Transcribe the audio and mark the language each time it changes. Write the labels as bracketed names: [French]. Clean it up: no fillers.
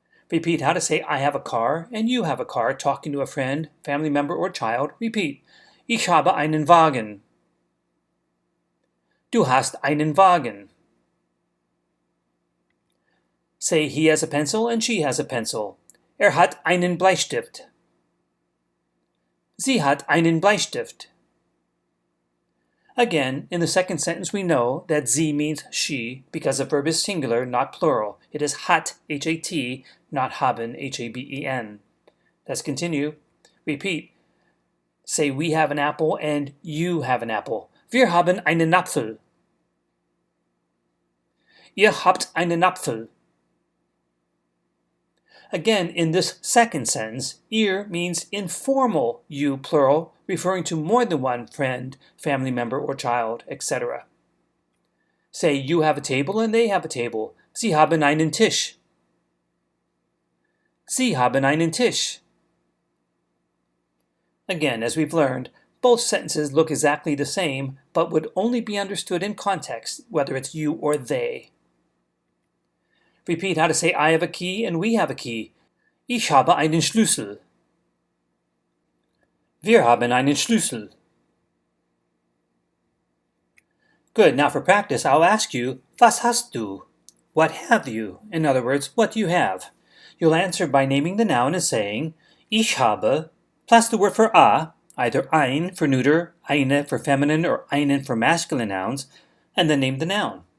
[English] Repeat how to say I have a car and you have a car talking to a friend, family member, or child. Repeat. [German] Ich habe einen Wagen. Du hast einen Wagen. [English] Say he has a pencil and she has a pencil. [German] Hat einen Bleistift. Sie hat einen Bleistift. [English] Again, in the second sentence we know that sie means she because the verb is singular, not plural. It is hat, H-A-T, not haben, H-A-B-E-N. Let's continue. Repeat. Say we have an apple and you have an apple. [German] Wir haben einen Apfel. Ihr habt einen Apfel. [English] Again, in this second sentence, ihr means informal you, plural, referring to more than one friend, family member, or child, etc. Say you have a table and they have a table. [German] Sie haben einen Tisch. Sie haben einen Tisch. [English] Again, as we've learned, both sentences look exactly the same, but would only be understood in context, whether it's you or they. Repeat how to say I have a key and we have a key. [German] Ich habe einen Schlüssel. Wir haben einen Schlüssel. [English] Good, now for practice, I'll ask you, [German] was hast du? [English] What have you? In other words, what do you have? You'll answer by naming the noun and saying, Ich habe, plus the word for a, either ein for neuter, eine for feminine, or einen for masculine nouns, and then name the noun.